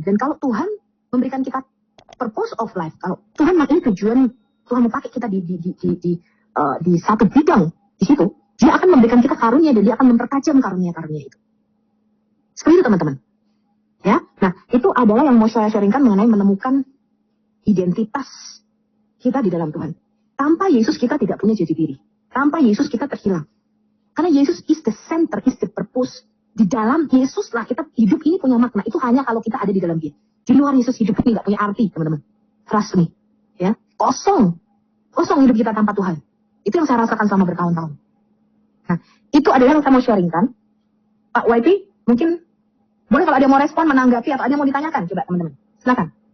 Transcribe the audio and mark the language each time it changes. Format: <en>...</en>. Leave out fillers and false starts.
<id>Dan kalau Tuhan memberikan kita</id> <en>purpose of life,</en> <id>kalau Tuhan ini tujuan Tuhan mau pakai kita di satu bidang di situ, Dia akan memberikan kita karunia dan Dia akan mempertajam karunia-karunia itu. Seperti itu teman-teman. Ya, nah itu adalah yang mau saya sharingkan mengenai menemukan identitas kita di dalam Tuhan. Tanpa Yesus kita tidak punya jati diri. Tanpa Yesus kita terhilang. Karena</id> <en>Yesus is the center, is the purpose.</en> <id>Di dalam Yesus lah kita hidup ini punya makna. Itu hanya kalau kita ada di dalam Dia. Di luar Yesus hidup ini nggak punya arti teman-teman.</id> <en>Trust me.</en> <id>Ya, kosong hidup kita tanpa Tuhan. Itu yang saya rasakan selama bertahun-tahun. Nah, itu adalah yang saya mau sharingkan. Pak YP, mungkin boleh kalau ada mau respon, menanggapi, atau ada mau ditanyakan, coba teman-teman. Silakan.</id>